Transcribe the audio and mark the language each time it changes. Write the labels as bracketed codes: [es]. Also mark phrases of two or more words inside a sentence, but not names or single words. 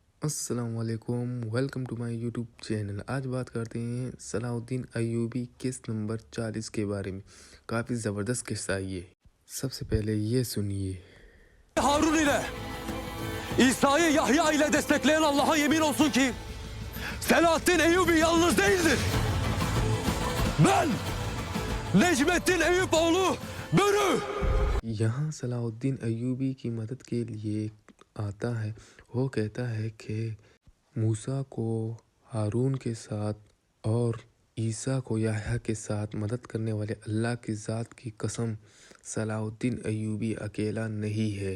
[ar] السلام عليكم, [en] welcome to my YouTube channel. [hi] आज बात करते हैं सलाहुद्दीन अय्यूबी किस्त नंबर 40 के बारे में। काफ़ी ज़बरदस्त किस्सा है ये। सबसे पहले ये सुनिए। [tr] Harun ile İsa'yı Yahya ile destekleyen Allah'a yemin olsun ki Selahaddin Eyyubi yalnız değildir. Ben Necmettin Eyüpoğlu Börü. [hi] यहाँ सलाहुद्दीन अय्यूबी की मदद के लिए आता है। वो कहता है कि मूसा को हारून के साथ और ईसा को याह्या के साथ मदद करने वाले अल्लाह की ज़ात की कसम, सलाहुद्दीन अय्यूबी अकेला नहीं है।